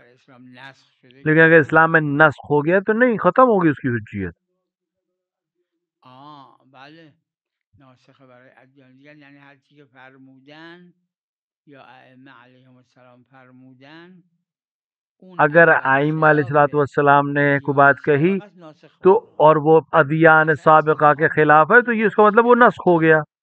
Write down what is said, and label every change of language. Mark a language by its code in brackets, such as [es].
[ur] لیکن اگر اسلام میں نسخ ہو گیا تو نہیں، ختم ہوگی اس کی حجیت. [fa] بله ناسخ برای ادیان دیگر، یعنی هر چی که فرمودن یا ائمه علیهم السلام فرمودن، [ur] اگر ائمہ علیہ السلام نے کوئی بات کہی تو اور وہ ادیان سابقہ کے خلاف ہے تو یہ اس کا مطلب وہ نسخ ہو گیا.